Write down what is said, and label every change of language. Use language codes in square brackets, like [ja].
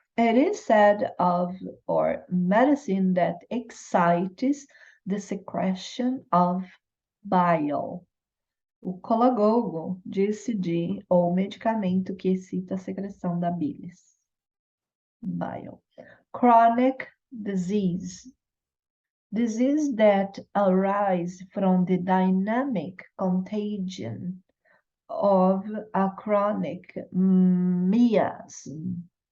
[en] It is said of or medicine that excites the secretion of bile. [pt] O colagogo disse de ou medicamento que excita a secreção da bilis. [en] Bile. Chronic disease. Disease that arise from the dynamic contagion of a chronic miasm.